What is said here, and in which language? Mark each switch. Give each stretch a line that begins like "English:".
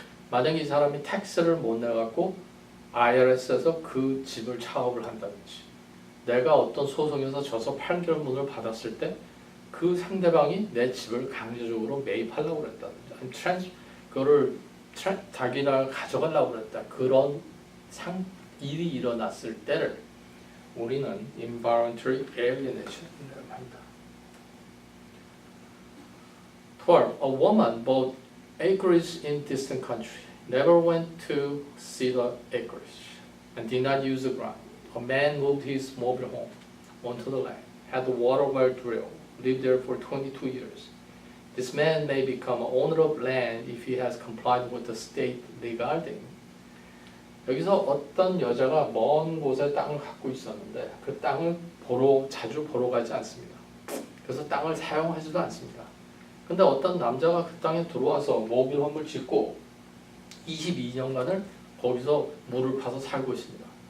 Korean: 만약에 이 사람이 텍스를 못 내갖고 IRS에서 그 집을 차업을 한다든지, 내가 어떤 소송에서 져서 판결문을 받았을 때 그 상대방이 내 집을 강제적으로 매입하려고 그랬다든지, 아니면 그거를 자기가 가져가려고 그랬다, 그런 일이 일어났을 때를 우리는 involuntary alienation이라고 합니다. 12.
English: A woman bought acreage in distant country, never went to see the acreage, and did not use the ground. A man moved his mobile home onto the land, had the water well drilled, lived there for 22 years. This man may become an owner of land if he has complied with the state regarding.
Korean: 여기서 어떤 여자가 먼 곳에 땅을 갖고 있었는데 그 땅을 자주 보러 가지 않습니다. 그래서 땅을 사용하지도 않습니다. 근데 어떤 남자가 그 땅에 들어와서 모빌홈을 짓고 22년간을 거기서 물을 파서 살고 있습니다.